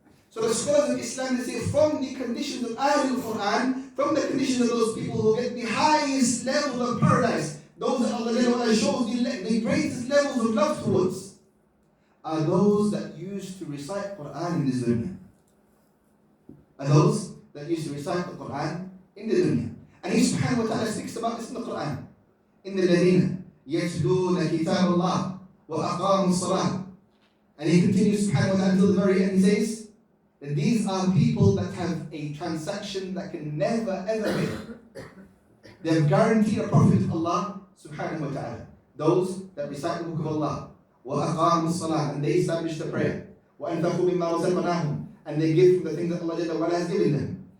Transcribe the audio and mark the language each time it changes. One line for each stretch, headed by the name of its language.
English: So the scholars of Islam, they say from the conditions of Ahlul Quran, from the conditions of those people who get the highest level of paradise, those that Allah shows the greatest levels of love towards, are those that used to recite Quran in the dunya. Are those that used to recite the Quran in the dunya. And He subhanahu wa ta'ala speaks about this in the Quran.
Arabic: In the Ladina, يَتْلُونَ كِتَابَ اللَّهِ وَأَقَامُوا الصَّلَاةِ.
English: And He continues subhanahu wa ta'ala until the very end. He says that these are people that have a transaction that can never ever fail. They have guaranteed a profit of Allah subhanahu wa ta'ala. Those that recite the book of Allah.
Arabic: وَأَقَامُوا الصَّلَاةِ,
English: and they establish the prayer.
Arabic: وَأَنْفَقُوا مِمَّا رَزَقْنَاهُم,
English: and they give from the things that Allah has given them.